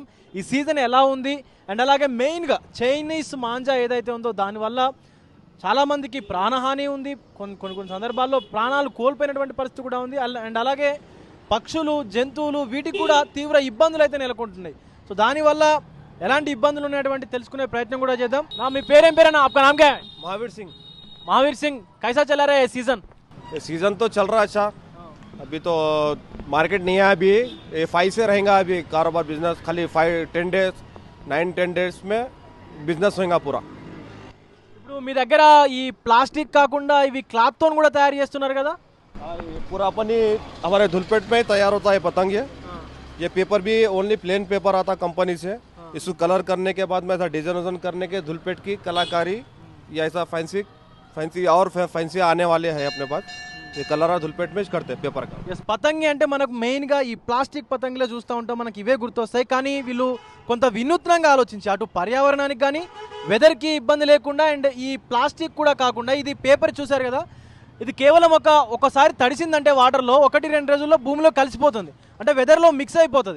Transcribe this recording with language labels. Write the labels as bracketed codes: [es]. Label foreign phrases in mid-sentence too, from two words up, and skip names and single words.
[te] ఈ సీజన్ ఎలా ఉంది అండ్ అలాగే మెయిన్గా చైనీస్ మాంజా ఏదైతే ఉందో దానివల్ల చాలామందికి ప్రాణహాని ఉంది, కొన్ని సందర్భాల్లో ప్రాణాలు కోల్పోయినటువంటి పరిస్థితి కూడా ఉంది. అండ్ అలాగే పక్షులు జంతువులు వీటికి కూడా తీవ్ర ఇబ్బందులు అయితే నెలకొంటున్నాయి. సో దానివల్ల ఎలాంటి ఇబ్బందులు ఉన్నటువంటి తెలుసుకునే ప్రయత్నం కూడా చేద్దాం. మీ పేరేం పేరేనా? [hi] आपका नाम क्या है? महावीर सिंह। महावीर सिंह, कैसा चला रहा है ये सीजन? ये सीजन तो चल रहा है अच्छा। अभी तो मार्केट नहीं है, अभी ये 5 से रहेगा अभी कारोबार बिजनेस, खाली 5-10 डेज 9-10 डेज में बिजनेस होगा पूरा। [te] ఇప్పుడు మీ దగ్గర ఈ ప్లాస్టిక్ కాకుండా ఇవి క్లాత్ తో కూడా తయారు చేస్తున్నారు కదా? [hi] ये पूरा अपन ही हमारे धुलपेट में तैयार होता है पतंग। ये पेपर भी [en] only plain paper [hi] आता कंपनी से। इसको कलर करने के बाद में ऐसा डिजाइन करने के धुलपेट की कलाकारी या ऐसा फैंसी और फैंसी आने वाले हैं अपने पास। ये कलर धुलपेट में करते हैं पेपर का। [te] ఎస్ పతంగి అంటే మనకు మెయిన్గా ఈ ప్లాస్టిక్ పతంగిలో చూస్తూ ఉంటాం, మనకి ఇవే గుర్తొస్తాయి. కానీ వీళ్ళు కొంత వినూత్నంగా ఆలోచించి అటు పర్యావరణానికి కానీ వెదర్కి ఇబ్బంది లేకుండా అండ్ ఈ ప్లాస్టిక్ కూడా కాకుండా ఇది పేపర్ చూసారు కదా, ఇది కేవలం ఒకసారి తడిసిందంటే వాటర్లో 1-2 రోజుల్లో భూమిలో కలిసిపోతుంది, అంటే వెదర్లో మిక్స్ అయిపోతుంది.